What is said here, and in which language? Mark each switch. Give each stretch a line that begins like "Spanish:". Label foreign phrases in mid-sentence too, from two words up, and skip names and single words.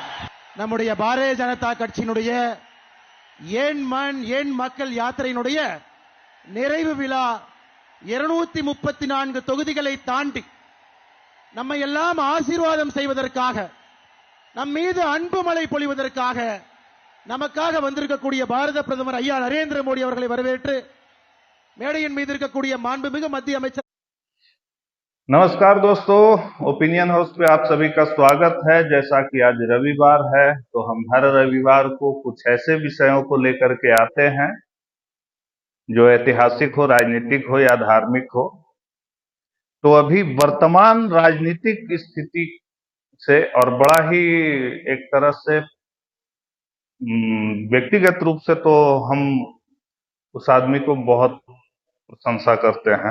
Tamil: நம்முடைய பாரதிய ஜனதா கட்சியினுடைய ஏன் மண் ஏன் மக்கள் யாத்திரையினுடைய நிறைவு விழா 234 தொகுதிகளை தாண்டி நம்மை எல்லாம் ஆசீர்வாதம் செய்வதற்காக, நம் மீது அன்பு மழை பொழிவதற்காக நமக்காக வந்திருக்கக்கூடிய பாரத பிரதமர் ஐயா நரேந்திர மோடி அவர்களை வரவேற்று மேடையின் மீது இருக்கக்கூடிய மாண்புமிகு மத்திய அமைச்சர்.
Hindi: नमस्कार दोस्तों, ओपिनियन हाउस पे आप सभी का स्वागत है। जैसा कि आज रविवार है तो हम हर रविवार को कुछ ऐसे विषयों को लेकर के आते हैं जो ऐतिहासिक हो, राजनीतिक हो या धार्मिक हो। तो अभी वर्तमान राजनीतिक स्थिति से और बड़ा ही एक तरह से व्यक्तिगत रूप से तो हम उस आदमी को बहुत प्रशंसा करते हैं।